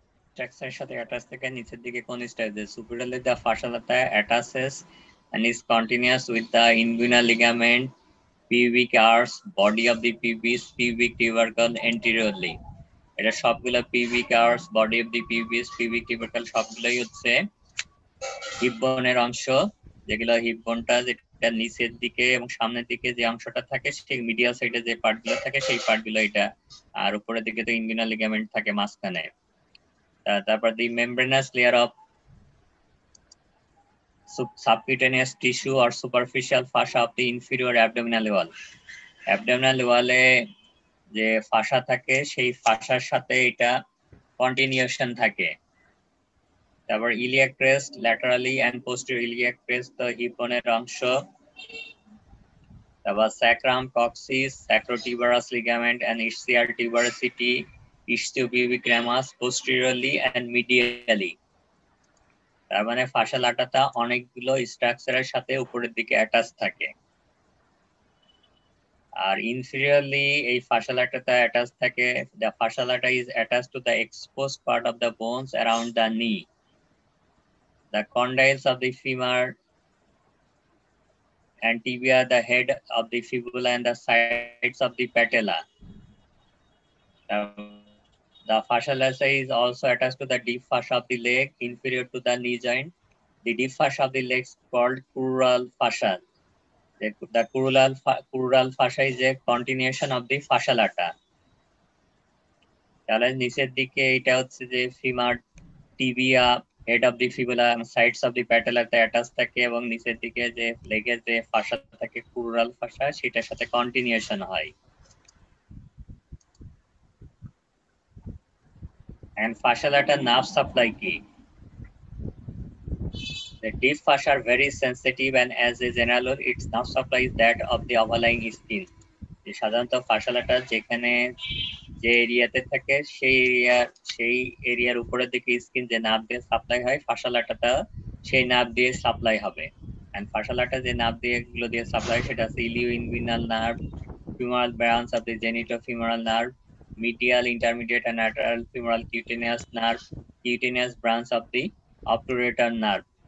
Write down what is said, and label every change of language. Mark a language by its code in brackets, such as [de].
[bn] স্ট্রাকচারের সাথে অ্যাটাচ থেকে নিচের দিকে কোন structure, [en] Superiorly the fascia lata attaches and is continuous with the inguinal ligament, pubic arch, body of the pubis, pubic tubercle anteriorly. [bn] এটা সবগুলো [en] pubic arch, body of the pubis, pubic tubercle [bn] সবগুলোই হচ্ছে হিপ বোনের অংশ, যেগুলো হিপ বোনটা যেটা নিচের দিকে এবং সামনের দিকে যে অংশটা থাকে সেই মিডিয়াল সাইডে যে পার্টগুলো থাকে সেই পার্টগুলো এটা, আর উপরের দিকে তো ইনগুইনাল লিগামেন্ট থাকে মাঝখানে। [en] তারপর the membranous layer of subcutaneous tissue or superficial fascia of the inferior abdominal wall. [bn] Abdominal wall-এ যে ফাসা থাকে সেই ফাসার সাথে এটা কন্টিনিউশন থাকে। তারপর iliac crest, laterally and posterior iliac crest তো হিপ বোনের অংশ। [en] তারপর sacrum, coccyx, sacrotuberous ligament and ischial tuberosity, ischiopubic ramus posteriorly and medially. [bn] তার মানে ফাশাল আটাটা অনেকগুলো স্ট্রাকচারের সাথে উপরের দিকে অ্যাটাচ থাকে। আর ইনফিরিয়রলি এই ফাশাল আটাটা অ্যাটাচ থাকে, [en] the fascial atta is attached to the exposed part of the bones around the knee. The condyles of the femur and tibia, the head of the fibula and the sides of the patella. The fascial atta is also attached to the deep fascia of the leg inferior to the knee joint. The deep fascia of the leg is called crural fascia. The crural fascia is a continuation of the fascial atta. [bn] তাহলে নিচের দিকে এটা হচ্ছে যে femur, tibia, [en] head of the fibula [bn] এবং sides of the প্যাটেলাতে attach থাকে, এবং নিচের দিকে যে লেগের যে ফাশা থাকে ক্রুরাল ফাশা, সেটার সাথে কন্টিনিউশন হয়। [en] And fascial atta nerve supply কি? The deep fascia are very sensitive and as a general rule its nerve supply is that of the overlying skin. [bn] যে সাধারণত ফাশাল আটা যেখানে যে এরিয়াতে থাকে সেই এরিয়ার উপরের দিকে স্কিন যে নার্ভ দিয়ে সাপ্লাই হয়, ফাশাল আটাটা সেই নার্ভ দিয়ে সাপ্লাই হবে। এন্ড ফাশাল আটা যে নার্ভ দিয়ে এগুলো দিয়ে সাপ্লাই, সেটা আছে ইলিও-ইনগুইনাল nerve, [en] femoral branch of the genitofemoral nerve, medial, intermediate and lateral femoral cutaneous nerve, cutaneous branch of the obturator nerve.